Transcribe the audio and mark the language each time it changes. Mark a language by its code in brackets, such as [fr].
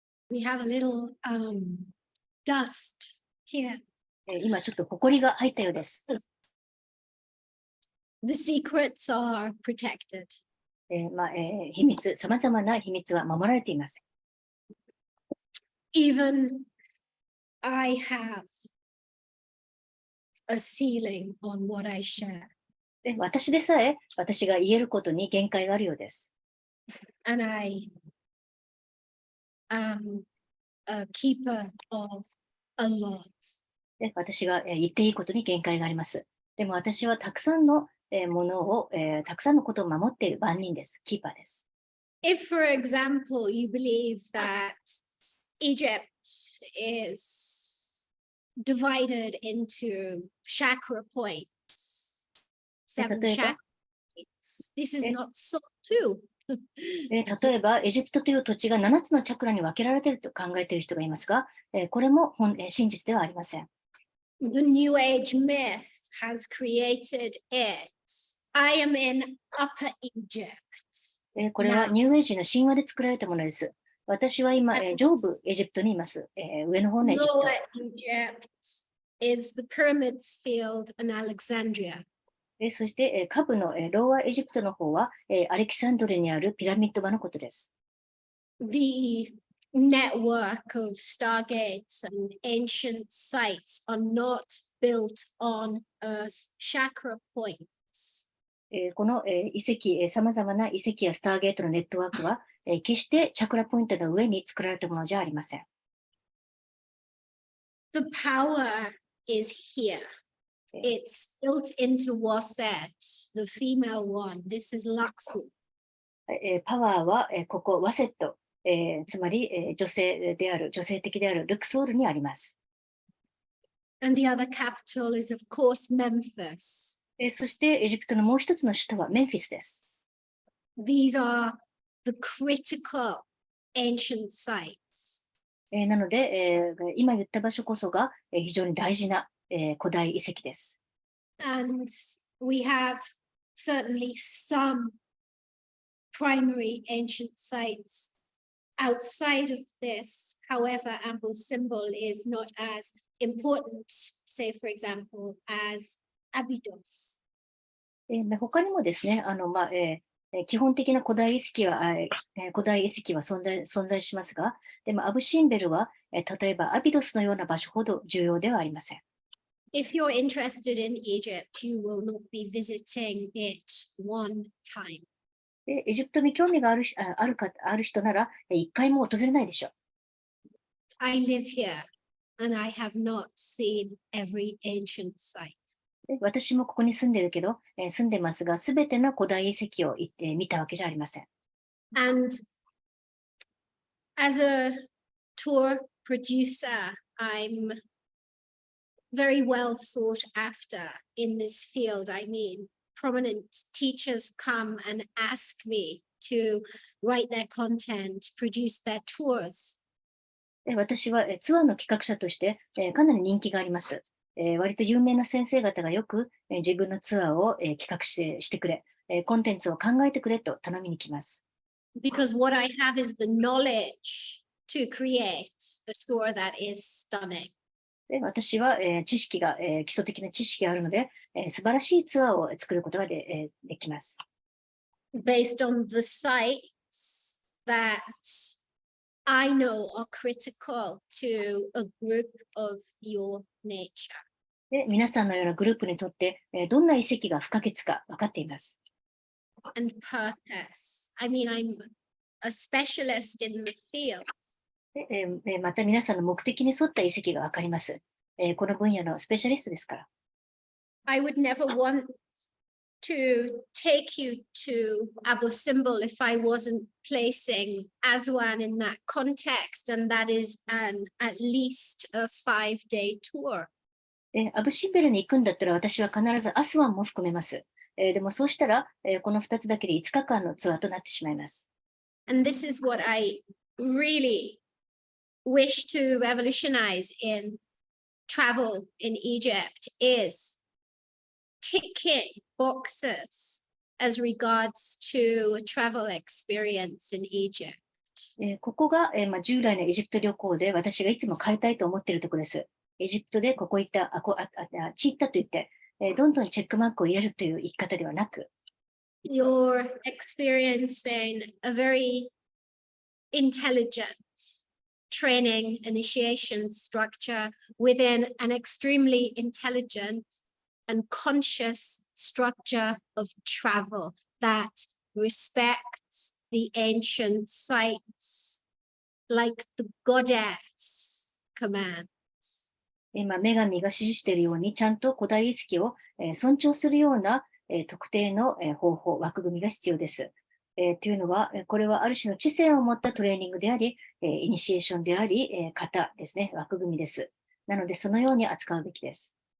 [en] We have a little dust here. [ja] 今ちょっと埃が入ったようです。 [en] The secrets are protected. [ja] 秘密、さまざまな秘密は守られています。 [en] Even I have a ceiling on what I share. [ja] 私でさえ、私が言えることに限界があるようです。 [en] And I am a keeper of a lot. [ja] 私が言っていいことに限界があります。でも私はたくさんのものを、たくさんのことを守っている番人です。キーパーです。 [en] If, for example, you believe that Egypt is divided into chakra points, 7 chakra points, this is not so too. [ja] 例えば、エジプトという土地が7つのチャクラに分けられていると考えている人がいますが、これも真実ではありません。 [en] The New Age myth has created it. I am in Upper Egypt. [ja] これはニューエイジの神話で作られたものです。私は今、上部エジプトにいます。上の方のエジプト。 [en] Lower Egypt is the pyramids field in Alexandria. [ja] そして、下部のローアエジプトの方は、アレキサンドルにあるピラミッド場のことです。 [en] The network of stargates and ancient sites are not built on Earth chakra points. [ja] この遺跡、さまざまな遺跡やスターゲートのネットワークは、決してチャクラポイントの上に作られたものじゃありません。 [en] The power is here. It's built into Waset, the female one. This is Luxor. [ja] パワーはここ、ワセット、つまり女性的であるルクソールにあります。 [en] And the other capital is, of course, Memphis. [ja] そしてエジプトのもう一つの首都はメンフィスです。 [en] These are the critical ancient sites. [ja] なので、今言った場所こそが非常に大事な古代遺跡です。 [en] And we have certainly some primary ancient sites outside of this. However, Amble's symbol is not as important, say, for example, as Abydos. [ja] 他にもですね、基本的な古代遺跡は存在しますが、でもアブシンベルは、例えばアビドスのような場所ほど重要ではありません。 [en] If you're interested in Egypt, you will not be visiting it one time. [ja] エジプトに興味がある人なら、一回も訪れないでしょう。 [en] I live here and I have not seen every ancient site. [ja] 私もここに住んでるけど、住んでますが、すべての古代遺跡を見たわけじゃありません。 [en] And as a tour producer, I'm very well sought after in this field. I mean, prominent teachers come and ask me to write their content, produce their tours. [ja] 私はツアーの企画者としてかなり人気があります。割と有名な先生方がよく自分のツアーを企画してくれ、コンテンツを考えてくれと頼みに来ます。 [en] Because what I have is the knowledge to create a tour that is stunning. [ja] 私は基礎的な知識があるので、素晴らしいツアーを作ることができます。 [en] Based on the sites that I know are critical to a group of your nature. [ja] で、皆さんのようなグループにとって、どんな遺跡が不可欠か分かっています。 [en] And purpose. I mean, I'm a specialist in the field. [ja] でまた皆さんの目的に沿った遺跡が分かります。この分野のスペシャリストですから。 [en] I would never want to take you to Abu Simbel if I wasn't placing Aswan in that context, and that is at least a 5-day tour. [ja] アブシンベルに行くんだったら私は必ずアスワンも含めます。でもそうしたら、この2つだけで5日間のツアーとなってしまいます。 [en] And this is what I really wish to revolutionize in travel in Egypt is ticking boxes as regards to a travel experience in Egypt. [ja] ここが、従来のエジプト旅行で私がいつも変えたいと思っているところです。エジプトでここ行った、あっち行ったと言って、どんどんチェックマークを入れるという言い方ではなく、 [en] You're experiencing a very intelligent training initiation structure within an extremely intelligent and conscious structure of travel that respects the ancient sites like the goddess commands. [ja] 女神が指示しているように、ちゃんと古代遺跡を尊重するような特定の方法、枠組みが必要です。というのは、これはある種の知性を持ったトレーニングであり、イニシエーションであり、型ですね、枠組みです。なので、そのように扱うべきです。